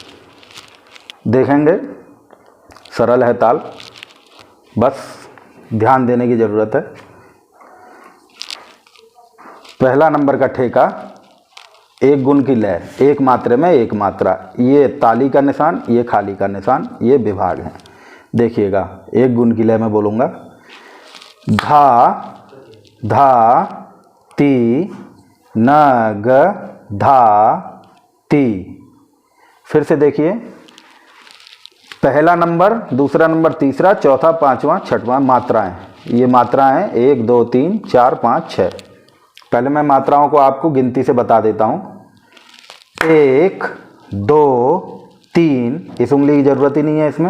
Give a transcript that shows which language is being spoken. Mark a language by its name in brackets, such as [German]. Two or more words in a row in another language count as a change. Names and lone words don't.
[Hindi] देखेंगे, सरल है ताल, बस ध्यान देने की ज़रूरत है। पहला नंबर का ठेका, 1 गुण की लय, 1 मात्रे में 1 मात्रा। ये ताली का निशान, ये खाली का निशान, ये विभाग है। देखिएगा, 1 गुण की लय में बोलूँगा, धा धा ती नग धा ती। फिर से देखिए, पहला नंबर, दूसरा नंबर, तीसरा, चौथा, पांचवा, छठवां मात्राएं। ये मात्राएं हैं 1 2 3 4 5 6। पहले मैं मात्राओं को आपको गिनती से बता देता हूं। 1 2 3, इस उंगली की जरूरत ही नहीं है इसमें।